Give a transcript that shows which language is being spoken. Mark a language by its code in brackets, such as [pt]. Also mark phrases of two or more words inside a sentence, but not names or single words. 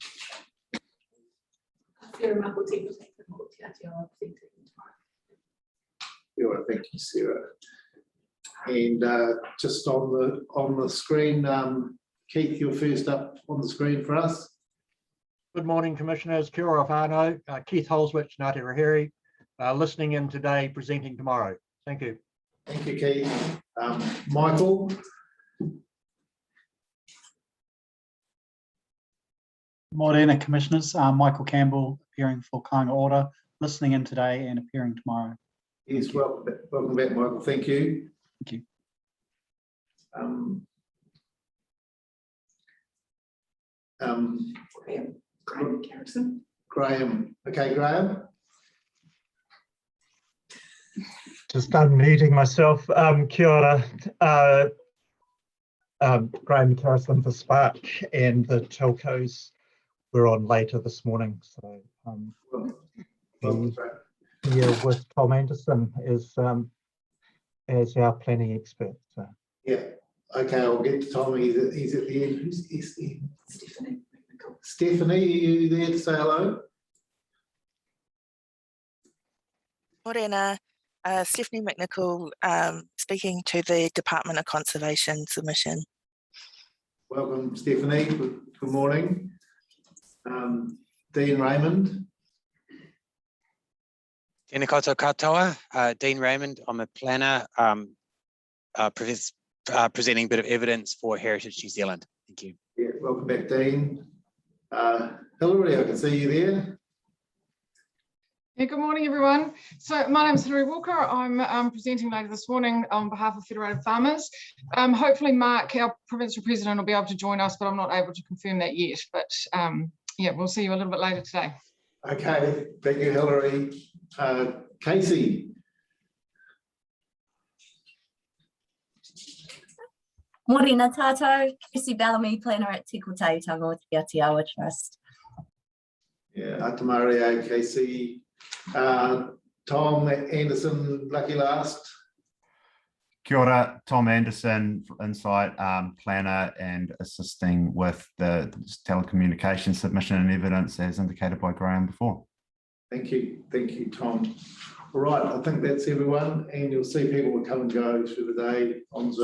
[en] Sarah Maputi, tomorrow. Yeah, thank you, Sarah. And just on the screen, Keith, you're first up on the screen for us. Good morning, Commissioners. [mi] Kia ora whānau. Keith Holswich, Ngāti Rahiri, [en] listening in today, presenting tomorrow. Thank you. Thank you, Keith. Michael. Morena, Commissioners. Michael Campbell, appearing for Kāinga Ora, listening in today and appearing tomorrow. Yes, welcome back, Michael. Thank you. Thank you. Graham Garrison. Graham. Okay, Graham. Just unmuting myself. [mi] Kia ora. [en] Graham Carrison for Spark, and the telcos were on later this morning. So here with Tom Anderson as our planning expert. So. Yeah. Okay, I'll get to Tom. He's at the end. Who's Stephanie. Stephanie, are you there to say hello? Morena, Stephanie McNichol, speaking to the Department of Conservation submission. Welcome, Stephanie. Good morning. Dean Raymond. [mi] Tēnā koutou katoa, Dean Raymond. [en] I'm a planner presenting a bit of evidence for Heritage New Zealand. Thank you. Yeah, welcome back, Dean. Hilary, I can see you there. Yeah, good morning, everyone. So my name is Hilary Walker. I'm presenting later this morning on behalf of Federated Farmers. Hopefully Mark, our provincial president, will be able to join us, but I'm not able to confirm that yet. But yeah, we'll see you a little bit later today. Okay, thank you, Hilary. Casey. [mi] Morena tātou, [en] Casey Bellamy, planner at Te Kotahi Te Atiawa Trust. Yeah, Atamaria, Casey. Tom Anderson, lucky last. [mi] Kia ora, [en] Tom Anderson, Insight planner and assisting with the telecommunication submission and evidence as indicated by Graham before. Thank you, Tom. All right, I think that's everyone, and you'll see people will come and go through the day on Zoom.